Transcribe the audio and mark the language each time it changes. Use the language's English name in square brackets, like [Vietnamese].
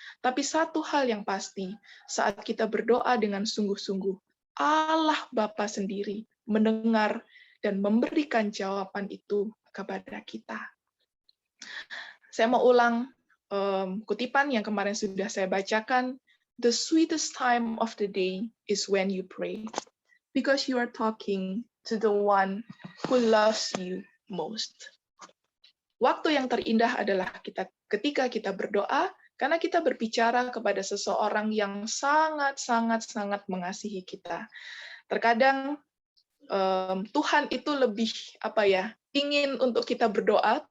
[Indonesian] Tapi satu hal yang pasti, saat kita berdoa dengan sungguh-sungguh, Allah Bapa sendiri mendengar dan memberikan jawaban itu kepada kita. Saya mau ulang kutipan yang kemarin sudah saya bacakan. [English] The sweetest time of the day is when you pray, because you are talking to the one who loves you most. [Indonesian] Waktu yang terindah adalah ketika kita berdoa, karena kita berbicara kepada seseorang yang sangat mengasihi kita. Terkadang Tuhan itu lebih ingin untuk kita berdoa.